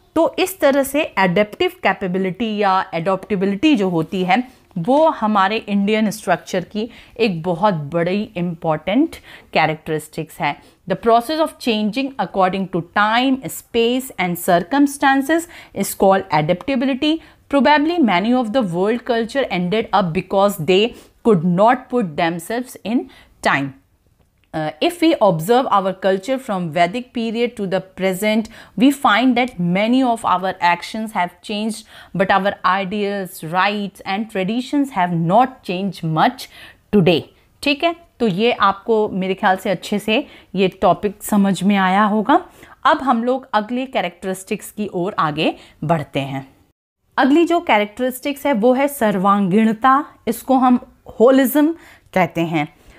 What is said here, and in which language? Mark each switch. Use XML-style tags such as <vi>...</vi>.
<hi>तो इस तरह से एडेप्टिव कैपेबिलिटी या एडॉप्टेबिलिटी जो होती है वो हमारे इंडियन स्ट्रक्चर की एक बहुत बड़ी इम्पॉर्टेंट कैरेक्टरिस्टिक्स है।</hi> <en>The process of changing according to time, space and circumstances is called adaptability. Probably many of the world culture ended up because they could not put themselves in time. If we observe our culture from Vedic period to the present, we find that many of our actions have changed, but our ideals, rights and traditions have not changed much today.</en> <hi>ठीक है, तो ये आपको मेरे ख्याल से अच्छे से ये टॉपिक समझ में आया होगा। अब हम लोग अगले कैरेक्टरिस्टिक्स की ओर आगे बढ़ते हैं। अगली जो कैरेक्टरिस्टिक्स है वो है सर्वांगीणता। इसको हम होलिज्म कहते हैं।</hi>